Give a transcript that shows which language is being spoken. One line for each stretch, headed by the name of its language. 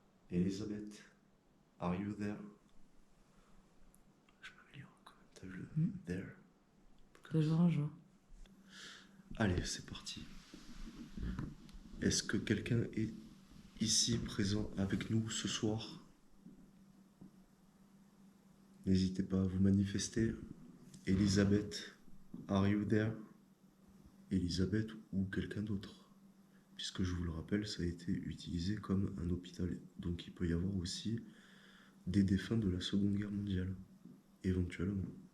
English: Elizabeth, are you there?
French: Je m'améliore quand même, t'as vu le there? De jour en jour. Allez, c'est parti. Est-ce que quelqu'un est ici présent avec nous ce soir? N'hésitez pas à vous manifester.
English: Elisabeth, are you there?
French: Elisabeth ou quelqu'un d'autre. Puisque je vous le rappelle, ça a été utilisé comme un hôpital. Donc il peut y avoir aussi des défunts de la Seconde Guerre mondiale, éventuellement.